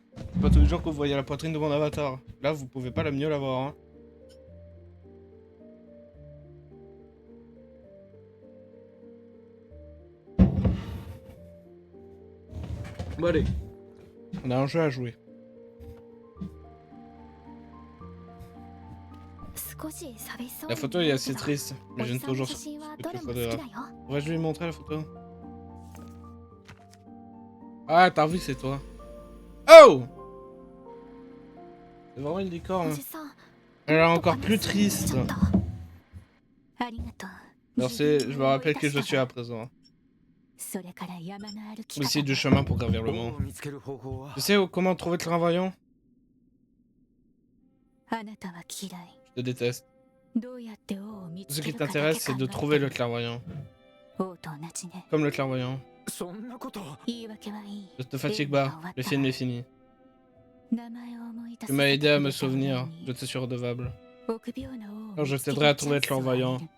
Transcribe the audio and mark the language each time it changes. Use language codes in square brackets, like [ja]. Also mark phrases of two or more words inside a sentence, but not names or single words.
[fr] C'est pas tous les jours que vous voyez la poitrine de mon avatar. Là, vous pouvez pas la mieux la voir, hein. Bon, allez. On a un jeu à jouer. [ja] 少し寂しそう [fr] La [ja] に [fr] photo [ja] 見 [fr] est [ja] える [fr] assez [ja] けど [fr] triste, [ja] お [fr] mais [ja] じ [fr] j'aime [ja] さんの [fr] toujours [ja] 写 [fr] ce [ja] 真は [fr] que [ja] どれ [fr] tu [ja] も好 [fr] feras [ja] き [fr] de [ja] だよ [fr] Pourrais-je lui montrer la photo? Ah, t'as vu, c'est toi. Oh! C'est vraiment une [ja] お [fr] licorne. [ja] じさん [fr] Elle est [ja] もっと [fr] encore plus [ja] 話すようになっ [fr] triste. [ja] ちゃったありがとう [fr] Alors c'est, je me rappelle qui je suis à présent. [ja] それから山の歩き [fr] Aussi [ja] 方 [fr] du [ja] が [fr] chemin pour gravir le mont. [ja] 見つける方法は [fr] Tu sais comment trouver le clairvoyant? [ja] あなたは嫌い [fr] Je te déteste. [ja] どうやって王を見 [fr] Ce [ja] つけ [fr] qui [ja] るかだけ [fr] t'intéresse, c'est [ja] 考 [fr] de [ja] え [fr] trouver [ja] て [fr] le [ja] る [fr] clairvoyant. [ja] 王と同じね [fr] Comme le clairvoyant. [ja] そんなこと言い訳はいい [fr] Ne te fatigue pas, le film est fini. [ja] 名前を思い出 [fr] Tu [ja] さ [fr] m'as [ja] せ [fr] aidé [ja] て [fr] à [ja] く [fr] me [ja] れた上 [fr] souvenir, [ja] に [fr] je te suis redevable. [ja] 臆病な王を [fr] Alors je [ja] 見つけ [fr] t'aiderai à [ja] るチャ [fr] trouver [ja] ン [fr] le [ja] スをあげ [fr] clairvoyant. [ja] る